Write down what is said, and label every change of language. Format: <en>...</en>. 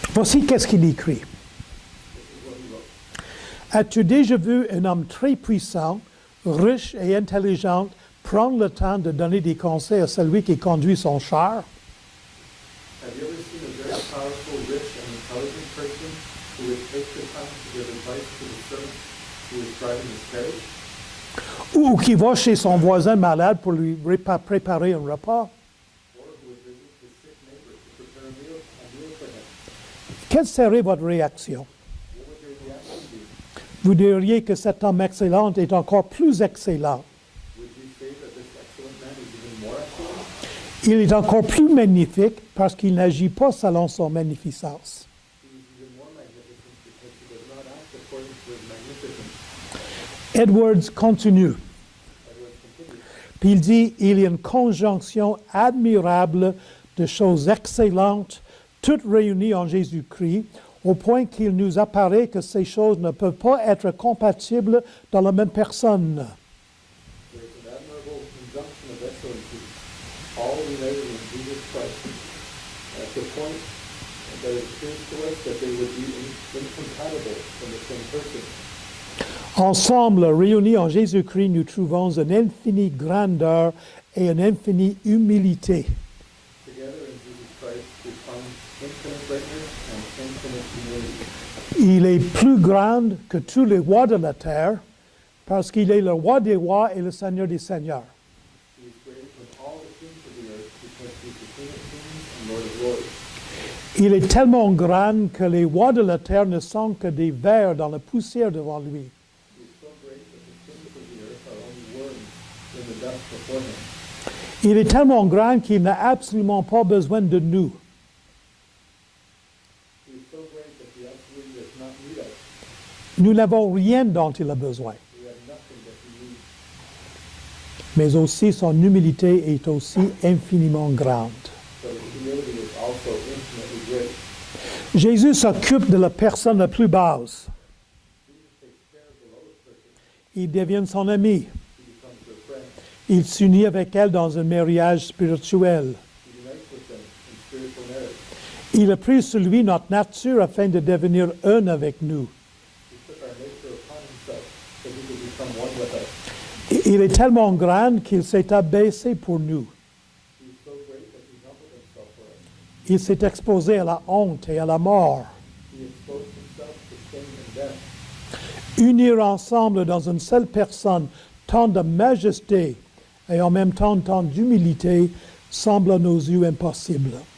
<fr>Voici qu'est-ce qu'il écrit.</fr> <en>This is what he wrote.</en> <fr>As-tu déjà vu un homme très puissant, riche et intelligent prendre le temps de donner des conseils à celui qui conduit son char?</fr> <en>Have you powerful, rich, and intelligent person who would take the time to give advice to the servant who is driving his carriage?</en> <fr>Ou qui va chez son voisin malade pour lui préparer un repas?</fr> <en>Or who would visit his sick neighbor to prepare a meal for him?</en> <fr>Quelle serait votre réaction?</fr> <en>What would your reaction be?</en> <fr>Vous diriez que cet homme excellent est encore plus excellent.</fr> <en>Would you say that this excellent man is even more excellent?</en> <fr>Il est encore plus magnifique parce qu'il n'agit pas selon son magnificence.</fr> <en>He is even more magnificent because he does not act according to his magnificence.</en> <fr>Edwards continue.</fr> <en>Edwards continues.</en> <fr>Puis il dit, il y a une conjonction admirable de choses excellentes, toutes réunies en Jésus-Christ, au point qu'il nous apparaît que ces choses ne peuvent pas être compatibles dans la même personne.</fr> <en>There is an admirable conjunction of excellencies, all united in Jesus Christ, at the point that it seems to us that they would be incompatible in the same person.</en> <fr>Ensemble, réunis en Jésus-Christ, nous trouvons une infinie grandeur et une infinie humilité.</fr> <en>Together in Jesus Christ, we find infinite greatness and infinite humility.</en> <fr>Il est plus grand que tous les rois de la terre, parce qu'il est le roi des rois et le seigneur des seigneurs.</fr> <en>He is greater than all the kings of the earth because he is the King of kings and Lord of lords.</en> <fr>Il est tellement grand que les rois de la terre ne sont que des vers dans la poussière devant lui.</fr> <en>He is so great that the kings of the earth are only worms in the dust before him.</en> <fr>Il est tellement grand qu'il n'a absolument pas besoin de nous.</fr> <en>He is so great that he absolutely does not need us.</en> <fr>Nous n'avons rien dont il a besoin.</fr> <en>We have nothing that he needs.</en> <fr>Mais aussi son humilité est aussi infiniment grande.</fr> <en>But his humility is also infinitely great.</en> <fr>Jésus s'occupe de la personne la plus basse.</fr> <en>Jesus takes care of the lowest person.</en> <fr>Il devient son ami.</fr> <en>He becomes their friend.</en> <fr>Il s'unit avec elle dans un mariage spirituel.</fr> <en>He unites with them in spiritual marriage.</en> <fr>Il a pris sur lui notre nature afin de devenir un avec nous.</fr> <en>He took our nature upon himself so he could become one with us.</en> <fr>Il est tellement grand qu'il s'est abaissé pour nous.</fr> <en>He is so great that he humbled himself for us.</en> <fr>Il s'est exposé à la honte et à la mort.</fr> <en>He exposed himself to shame and death.</en> <fr>Unir ensemble dans une seule personne tant de majesté et en même temps tant d'humilité semble à nos yeux impossible.</fr>